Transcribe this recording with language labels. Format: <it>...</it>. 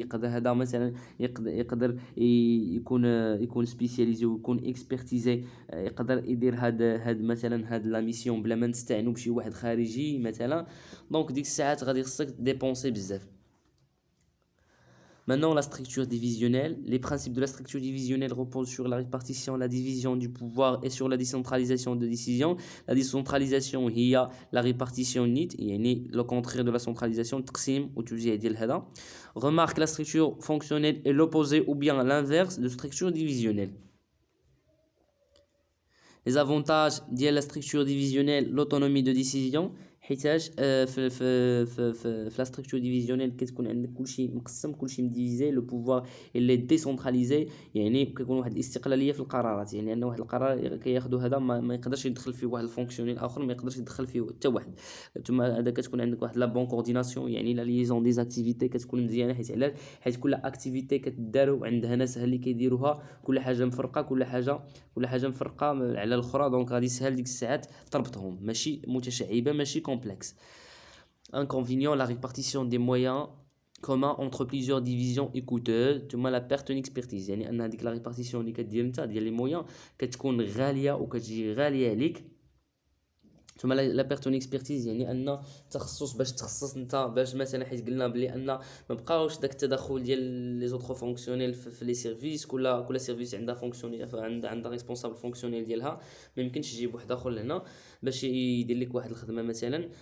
<ar>يقدر هذا مثلا يقدر يكون سبيسياليزي ويكون اكسبرتيزي، يقدر يدير هاد مثلا هاد لا ميسيون بلا ما نستعينوا بشي واحد خارجي مثلا. دونك ديك الساعات غادي خصك ديبونسي بزاف.</ar> <fr>Maintenant, la structure divisionnelle. Les principes de la structure divisionnelle reposent sur la répartition, la division du pouvoir et sur la décentralisation de décision. La décentralisation هي la répartition nit, يعني le contraire de la centralisation,</fr> <ar>تقسيم وتوزيع ديال هذا.</ar> <fr>Remarque, la structure fonctionnelle est l'opposé ou bien l'inverse de structure divisionnelle. Les avantages de la structure divisionnelle, l'autonomie de décision.</fr> <ar>حيتاش في لا ستركتور ديفيزيونيل كتكون عندك كلشي مقسم، كلشي مديفيزي، لو بوفوار اللي ديسونتراليزي، يعني كيكون واحد الاستقلاليه في القرارات، يعني ان واحد القرار كياخذو هذا ما يقدرش يدخل فيه واحد الفونكسيونيل اخر، ما يقدرش يدخل فيه حتى واحد. ثم هذا كتكون عندك واحد لا بون كورديناسيون، يعني لا ليزون دي زاكتيفيتي كتكون مزيانه، حيت علاش؟ حيت كل اكتيفيتي كتدار وعندها ناس اللي كيديروها، كل حاجه مفرقه، كل حاجه مفرقه على الاخرى، دونك غادي يسهل ديك الساعات تربطهم، ماشي متشعبه، ماشي كومبلكس.</ar> <fr>Inconvénient, la répartition des moyens communs entre plusieurs divisions et coûteuses.</fr> <ar>ثم</ar> <fr>la perte en expertise،</fr> <ar>يعني ان هذيك لا ريبارتيسيون اللي كدير انت ديال لي مويان كتكون غاليه وكتجي غاليه عليك. ثم لا بيرتون اكسبرتيز، يعني ان تخصص باش تخصص انت، باش مثلا حيت قلنا بلي ان ما بقاوش داك التدخل ديال لي زوتر فونكسيونيل في لي سيرفيس، كل سيرفيس عندها فونكسيونيل، عندها ريسبونسابل فونكسيونيل ديالها، ما يمكنش تجيب واحد اخر لهنا باش يدير لك واحد الخدمه مثلا.</ar>